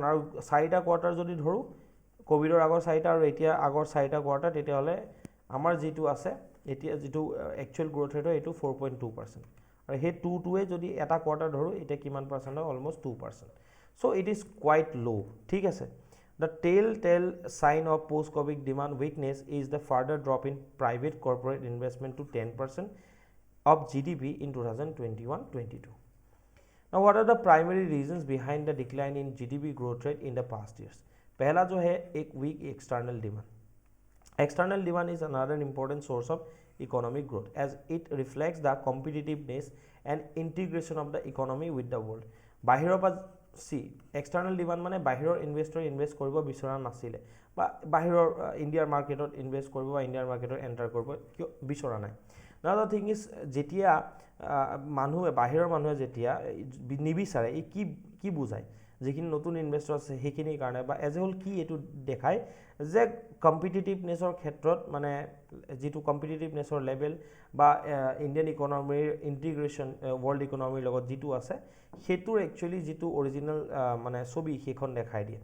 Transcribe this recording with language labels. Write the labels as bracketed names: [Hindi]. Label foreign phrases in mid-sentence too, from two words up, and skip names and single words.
[Assamese] আৰু 4টা কোৱাৰ্টাৰ যদি ধৰোঁ, কোভিডৰ আগৰ 4টা আৰু এতিয়া আগৰ 4টা কোৱাৰ্টাৰ, তেতিয়াহ'লে আমাৰ যিটো আছে এতিয়া যিটো একচুৱেল গ্ৰোথ ৰেট হয়, এইটো 4.2%। আৰু সেই 2টোৱে যদি এটা কোৱাৰ্টাৰ ধৰোঁ, এতিয়া কিমান পাৰ্চেণ্ট হয়, অলমষ্ট 2%। [English] so it is quite low', [Assamese] ঠিক আছে। [English] The telltale sign of post-COVID demand weakness is the further drop in private corporate investment to 10% of GDP in 2021-22. Now, what are the primary reasons behind the decline in GDP growth rate in the past years? [Hindi] पहला जो है एक [English] weak external demand. External demand is another important source of economic growth as it reflects the competitiveness and integration of the economy with the world. [Assamese] বাহিৰৰ পৰা [English] external demand [Assamese] মানে বাহিৰৰ ইনভেষ্টৰে ইনভেষ্ট কৰিব বিচৰা নাছিলে, বা বাহিৰৰ ইণ্ডিয়াৰ মাৰ্কেটত ইনভেষ্ট কৰিব বা ইণ্ডিয়াৰ মাৰ্কেটত এণ্টাৰ কৰিব কিয় বিচৰা নাই। [English] now the thing is, [Assamese] যেতিয়া বাহিৰৰ মানুহে যেতিয়া নিবিচাৰে, এই কি বুজায়, যিখিনি নতুন ইনভেষ্টৰ আছে সেইখিনিৰ কাৰণে, বা [English] as a whole [Assamese] কি এইটো দেখায় যে কম্পিটিটিভনেছৰ ক্ষেত্ৰত, মানে যিটো কম্পিটিটিভনেছৰ লেভেল বা ইণ্ডিয়ান ইকনমিৰ ইণ্টিগ্ৰেশ্যন ৱৰ্ল্ড ইকনমিৰ লগত যিটো আছে, সেইটোৰ একচুৱেলি যিটো অৰিজিনেল মানে ছবি, সেইখন দেখাই দিয়ে।